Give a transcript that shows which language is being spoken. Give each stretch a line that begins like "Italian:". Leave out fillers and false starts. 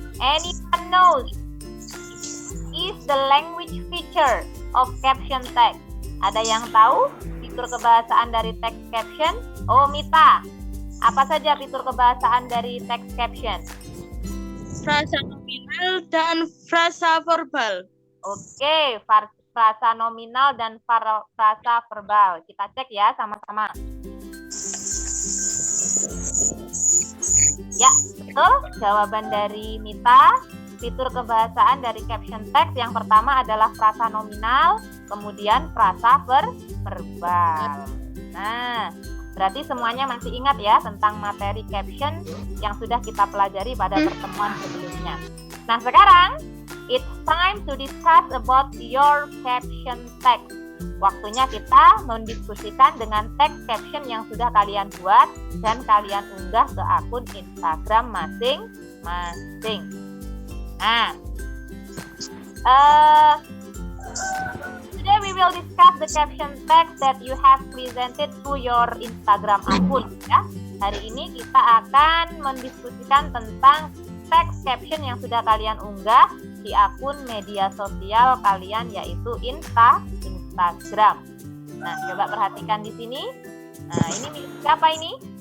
English: Anyone knows is the language feature of caption text?
Indonesian: Ada yang tahu fitur kebahasaan dari text caption? Oh, Mita. Apa saja fitur kebahasaan dari text caption? Frasa nominal dan frasa verbal. Oke, frasa nominal dan frasa verbal. Kita cek ya sama-sama. Ya, betul. Jawaban dari Mita. Fitur kebahasaan dari caption text yang pertama adalah frasa nominal, kemudian frasa verbal. Nah, berarti semuanya masih ingat ya tentang materi caption yang sudah kita pelajari pada pertemuan sebelumnya. Nah, sekarang
English: it's time to discuss about your caption text.
Indonesian: Waktunya kita mendiskusikan dengan text caption yang sudah kalian buat dan kalian unggah ke akun Instagram masing-masing.
English: Nah, today we will discuss the caption text that you have presented to your Instagram akun.
Indonesian: Ya, hari ini kita akan mendiskusikan tentang text caption yang sudah kalian unggah di akun media sosial kalian, yaitu Instagram. Nah, coba perhatikan di sini. Nah, ini milik siapa ini?